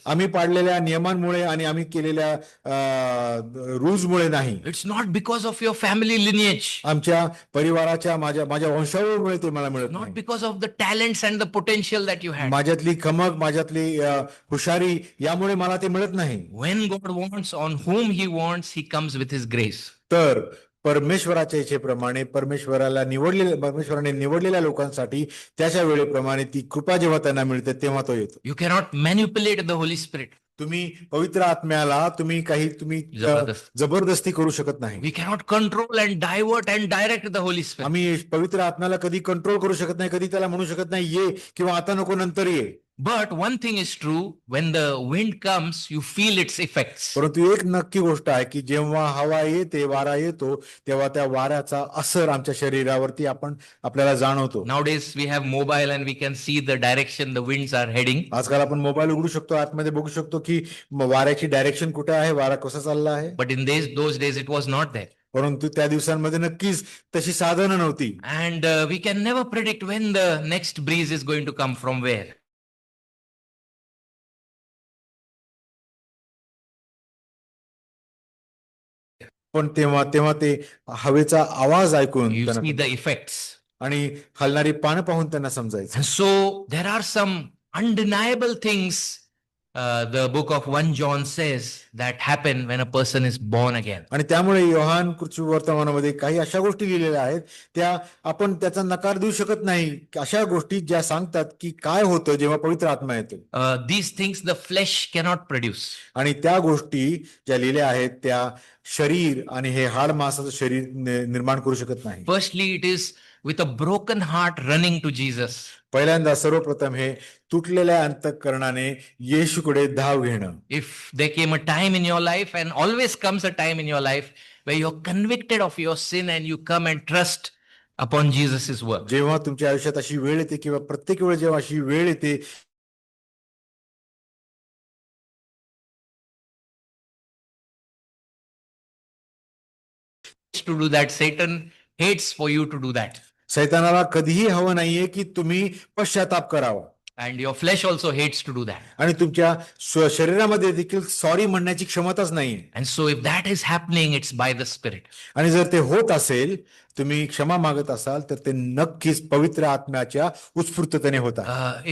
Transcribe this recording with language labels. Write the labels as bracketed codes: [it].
[mr] आम्ही पाडलेल्या नियमांमुळे आणि आम्ही केलेल्या रूल्समुळे नाही. [en] It's not because of your family lineage. [mr] आमच्या परिवाराच्या माझ्या वंशावळीमुळे ते मला मिळत [en] Not [mr] नाही. [en] because of the talents and the potential that you had. [mr] माझ्यातली खमक, माझ्यातली हुशारी यामुळे मला ते मिळत नाही. [en] When God wants, on whom he wants, he comes with his grace. [mr] तर परमेश्वराच्या इच्छेप्रमाणे परमेश्वराने निवडलेल्या लोकांसाठी त्याच्या वेळेप्रमाणे ती कृपा जेव्हा त्यांना मिळते तेव्हा तो येतो. [en] You cannot manipulate the Holy Spirit. [mr] तुम्ही पवित्र आत्म्याला तुम्ही जबरदस्ती करू शकत नाही. [en] We cannot control and divert and direct the Holy Spirit. [mr] आम्ही पवित्र आत्म्याला कधी कंट्रोल करू शकत नाही, कधी त्याला म्हणू शकत नाही ये किंवा आता नको नंतर ये. [en] But one thing is true, when the wind comes, you feel its effects. [mr] परंतु एक नक्की गोष्ट आहे की जेव्हा हवा येते, वारा येतो, तेव्हा त्या वाऱ्याचा असर आमच्या शरीरावरती आपल्याला जाणवतो. [en] Nowadays we have mobile and we can see the direction the winds are heading. [mr] आजकाल आपण मोबाईल उघडू शकतो, आतमध्ये बघू शकतो की वाऱ्याची डायरेक्शन कुठे आहे, वारा कसा चालला आहे. [en] But in those days it was not there. [mr] परंतु त्या दिवसांमध्ये नक्कीच तशी साधनं नव्हती. [en] And we can never predict when the next breeze is going to come from where. [mr] पण तेव्हा ते हवेचा आवाज ऐकून [en] You see the effects. [mr] आणि हलणारी पानं पाहून त्यांना समजायचं. [en] And so there are some undeniable things the book of 1 John says that happen when a person is born again. [mr] आणि त्यामुळे योहान वर्तमानामध्ये काही अशा गोष्टी लिहिलेल्या आहेत त्या आपण त्याचा नकार देऊ शकत नाही. अशा गोष्टी ज्या सांगतात की काय होतं जेव्हा पवित्र आत्मा येतो. [en] These things the flesh cannot produce. [mr] आणि त्या गोष्टी ज्या लिहिल्या आहेत त्या शरीर आणि हे हाड मांसाचं शरीर निर्माण करू शकत नाही. [en] Firstly, it is with a broken heart running to Jesus. [mr] पहिल्यांदा सर्वप्रथम हे तुटलेल्या अंतःकरणाने येशूकडे धाव घेणं. [en] If there came a time in your life, and always comes a time in your life where you're convicted of your sin and you come and trust upon Jesus' work. [mr] जेव्हा तुमच्या आयुष्यात अशी वेळ येते किंवा प्रत्येक वेळ जेव्हा अशी वेळ येते [en] To do that, Satan hates for you to do that. [mr] सैतानाला कधीही हवं नाहीये की तुम्ही पश्चाताप करावा. [en] And your flesh also hates to do that. [mr] आणि तुमच्या शरीरामध्ये देखील सॉरी म्हणण्याची क्षमताच नाहीये. [en] And so if that is happening, it's by the Spirit. [mr] आणि जर ते होत असेल, तुम्ही क्षमा मागत असाल तर ते नक्कीच पवित्र आत्म्याच्या उत्स्फूर्ततेने होत आहे.